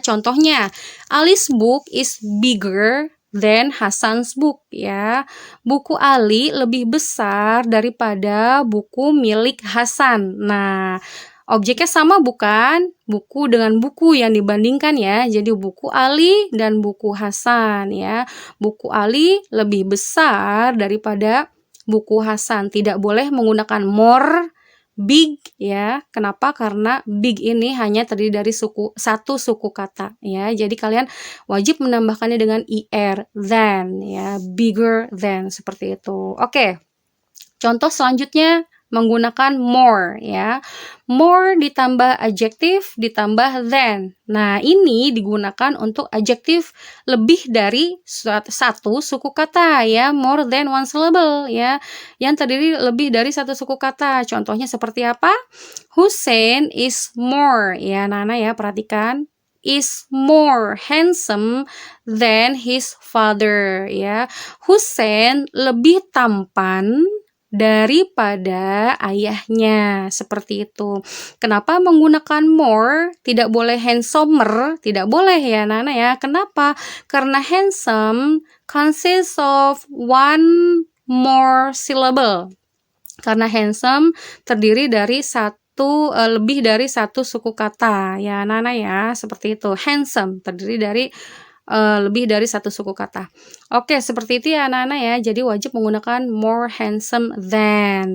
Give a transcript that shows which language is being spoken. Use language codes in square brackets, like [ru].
[en] Contohnya, Ali's book is bigger than Hasan's book ya. [id] Buku Ali lebih besar daripada buku milik Hasan. Nah, objeknya sama bukan? Buku dengan buku yang dibandingkan ya. Jadi buku Ali dan buku Hasan ya. Buku Ali lebih besar daripada buku Hasan. Tidak boleh menggunakan more, big ya. Kenapa? Karena big ini hanya terdiri dari satu suku kata ya. Jadi kalian wajib menambahkannya dengan IR than ya, bigger than seperti itu. Oke. Contoh selanjutnya menggunakan more ya. More ditambah adjektif ditambah than. Nah, ini digunakan untuk adjektif lebih dari satu suku kata ya, more than one syllable ya. Yang terdiri lebih dari satu suku kata. Contohnya seperti apa? Hussein is more ya, Nana ya, perhatikan. [en] Is more handsome than his father ya. [id] Hussein lebih tampan daripada ayahnya, seperti itu. Kenapa menggunakan more? Tidak boleh handsomer, tidak boleh ya Nana ya. Kenapa? [en] Karena handsome consists of one more syllable. [id] Karena handsome terdiri dari lebih dari satu suku kata ya Nana ya, seperti itu. Handsome terdiri dari lebih dari satu suku kata. Oke, seperti itu ya anak-anak ya. Jadi wajib menggunakan more handsome than.